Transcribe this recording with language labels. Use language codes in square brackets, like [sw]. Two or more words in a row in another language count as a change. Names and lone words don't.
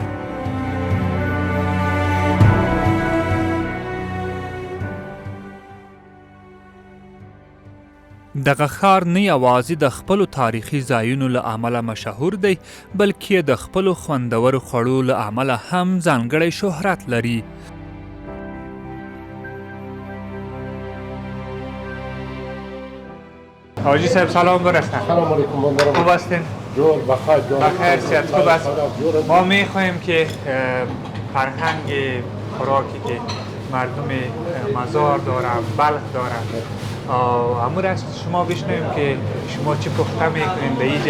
[ps] دغه ښار نه یوازې د خپلو تاریخي ځایونو له امله مشهور دی بلکې د خپلو خوندورو خوړو له امله هم ځانګړی شهرت لري. [fa] حاجی صاحب سلام برسن. سلام علیکم. خوب هستین؟ جور بخیر جور. بخیر صحت خوب است. ما میخواهیم که فرهنگ خوراکی که مردم مزار دارن بلخ دارن امور از شما بشنویم که شما چی پخته میکنین به اینجا.